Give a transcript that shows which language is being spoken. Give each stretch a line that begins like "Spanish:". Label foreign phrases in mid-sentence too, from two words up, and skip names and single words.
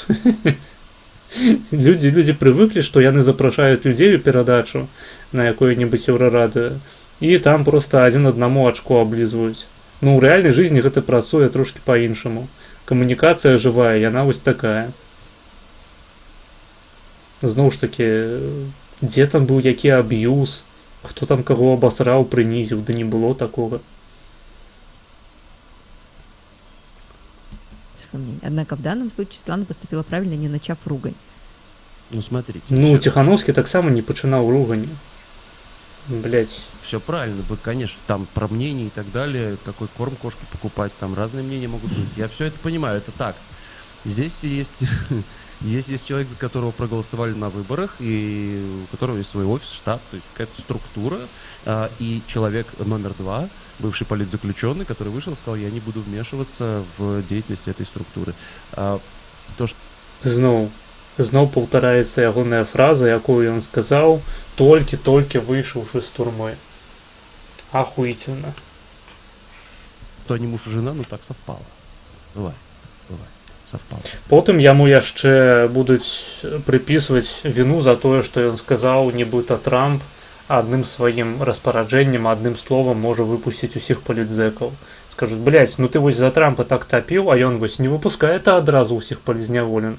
Belarusian: Людзі прывыклі, што яны запрашаюць людзей у перадачу на якое-небудзь еўрарадыё, і там проста адзін аднаму ачко аблізваюць. Ну, ў рэальнай жизни гэта працуе трошкі па-іншаму. Камунікацыя жывая, яна вось такая. Зноў ж такі, дзе там быў які аб'юз, хто там каго абасраў, прынізіў, да не было такога.
Russian: Однако в данном случае Светлана поступила правильно, не начав ругань. Ну, смотрите.
Belarusian: Ну, Ціхановскі таксама не пачынаў ругані.
Russian: Блять. Все правильно, вы, конечно, там про мнение и так далее, какой корм кошке покупать, там разные мнения могут быть. Я все это понимаю, это так. Здесь есть, есть человек, за которого проголосовали на выборах, и у которого есть свой офис, штаб, то есть какая-то структура, и человек номер 2, бывший политзаключенный, который вышел и сказал, я не буду вмешиваться в деятельность этой структуры. То, что...
Belarusian: Зноў паўтараецца ягоная фраза, якую ён сказаў, толькі выйшаўшы з турмы.
Russian: Ахуительно. То не муж и жена, ну так совпало. Бывает, совпало.
Belarusian: Потым яму яшчэ будуць прыпісваць віну за тое, што ён сказаў, нібыта Трамп адным сваім распараджэннем, адным словам можа выпусціць усіх палітзэкаў. Скажуць, блядь, ну ты вось за Трампа так тапіў, а ён вось не выпускае адразу ўсіх палізняволеных.